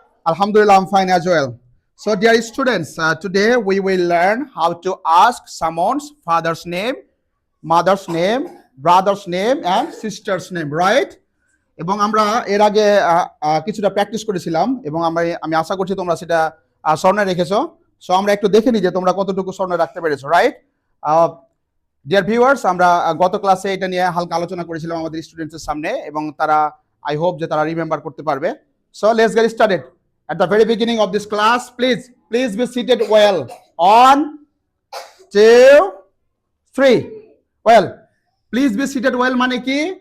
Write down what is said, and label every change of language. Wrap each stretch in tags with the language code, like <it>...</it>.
<en>Alhamdulillah, I'm fine as well. So dear students, today we will learn how to ask someone's father's name, mother's name, brother's name and sister's name, right?</en> <bn>এবং আমরা এর আগে কিছুটা practice করেছিলাম এবং আমি আশা করছি তোমরা সেটা স্মরণে রেখেছো। সো আমরা একটু দেখে নিই যে তোমরা কতটুকু স্মরণে রাখতে পেরেছো, রাইট?</bn> <en>dear viewers,</en> <bn>আমরা গত ক্লাসে এটা নিয়ে হালকা আলোচনা করেছিলাম আমাদের স্টুডেন্টসের সামনে এবং তারা</bn> <en>I hope</en> <bn>যে তারা রিমেম্বার করতে পারবে।</bn> <en>So let's get started. At the very beginning of this class, please be seated well. On, 2, 3. Well, please be seated well</en> <bn>মানে কি?</bn>